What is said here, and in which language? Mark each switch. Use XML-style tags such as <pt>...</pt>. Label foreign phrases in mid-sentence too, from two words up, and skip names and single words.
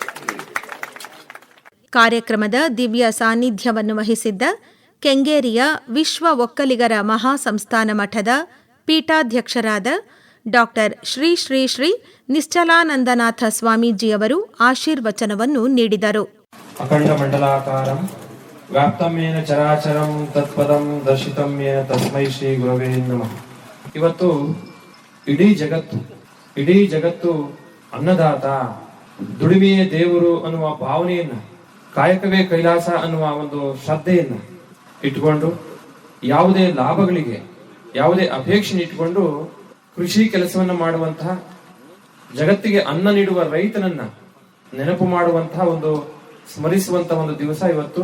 <kn>ಕಾರ್ಯಕ್ರಮದ ದಿವ್ಯ ಸಾನ್ನಿಧ್ಯವನ್ನು ವಹಿಸಿದ್ದ ಕೆಂಗೇರಿಯ ವಿಶ್ವ ಒಕ್ಕಲಿಗರ ಮಹಾಸಂಸ್ಥಾನ ಮಠದ ಪೀಠಾಧ್ಯಕ್ಷರಾದ ಡಾಕ್ಟರ್ ಶ್ರೀ ಶ್ರೀ ಶ್ರೀ ನಿಶ್ಚಲಾನಂದನಾಥ ಸ್ವಾಮೀಜಿಯವರು ಆಶೀರ್ವಚನವನ್ನು ನೀಡಿದರು.</kn> <sa>ಅಖಂಡ ಮಂಡಲಾಕಾರಂ ವ್ಯಾಪ್ತಂ ಯೇನ ಚರಾಚರಂ ತತ್ಪದಂ ದರ್ಶಿತಂ ಯೇನ ತಸ್ಮೈ ಶ್ರೀ ಗುರವೇ ನಮಃ.</sa> <kn>ಇವತ್ತು ಇಡೀ ಜಗತ್ತು ಅನ್ನದಾತ, ದುಡಿಮೆಯೇ ದೇವರು ಅನ್ನುವ ಭಾವನೆಯನ್ನ, ಕಾಯಕವೇ ಕೈಲಾಸ ಅನ್ನುವ ಒಂದು ಶ್ರದ್ಧೆಯನ್ನ ಇಟ್ಕೊಂಡು, ಯಾವುದೇ ಲಾಭಗಳಿಗೆ ಯಾವುದೇ ಅಪೇಕ್ಷೆ ಇಟ್ಕೊಂಡು ಕೃಷಿ ಕೆಲಸವನ್ನ ಮಾಡುವಂತಹ, ಜಗತ್ತಿಗೆ ಅನ್ನ ನೀಡುವ ರೈತನನ್ನ ನೆನಪು ಮಾಡುವಂತಹ ಒಂದು ಸ್ಮರಿಸುವಂತಹ ಒಂದು ದಿವಸ ಇವತ್ತು.</kn>